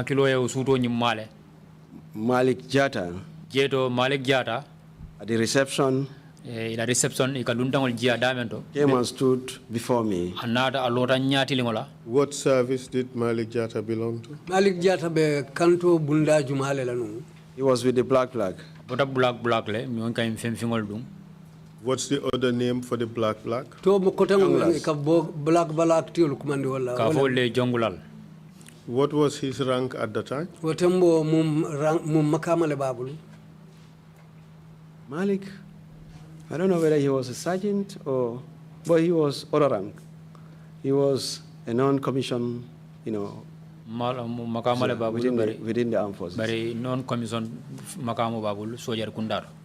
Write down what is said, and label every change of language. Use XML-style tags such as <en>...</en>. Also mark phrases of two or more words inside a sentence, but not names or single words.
<en>Malik Jata at the reception came and stood before me. What service did Malik Jata belong to?</en> <man>Malik Jata be kanto bunda jumale lanu.</man> <en>He was with the black. What's the other name for the black?</en> <man>To kotangu ka black tiol kumandi wala.</man> <en>What was his rank at the time?</en> <man>Watembo mum makamale babulu.</man> <en>Malik, I don't know whether he was a sergeant or But he was other rank. He was a non-commissioned, you know, within the armed forces.</en> <man>Bari non-commissioned makamu babul sojar kundar.</man>